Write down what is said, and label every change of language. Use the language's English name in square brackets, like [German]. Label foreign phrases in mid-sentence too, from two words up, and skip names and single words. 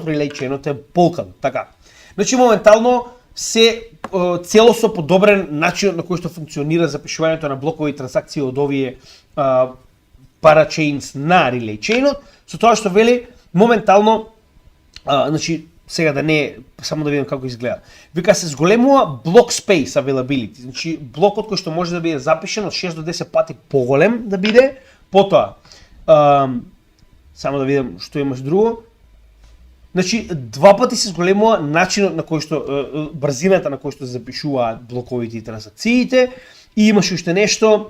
[English] Relay Chainот [Macedonian] е Polkadot, така. Значи моментално се целосно подобрен начинот на кој што функционира запишувањето на блокови трансакции од овие Parachains на [English] Relay Chainот, [Macedonian] со тоа што вели моментално, значи сега да не, само да видам како изгледа. Вика се зголемува [English] block space availability, [Macedonian] значи блокот кој што може да биде запишен од 6 до 10 пати поголем да биде, потоа само да видам што имаш друго. Значи два пати се зголемува начинот на кој што брзината на кој што се запишуваат блоковите и транзакциите и имаш уште нешто.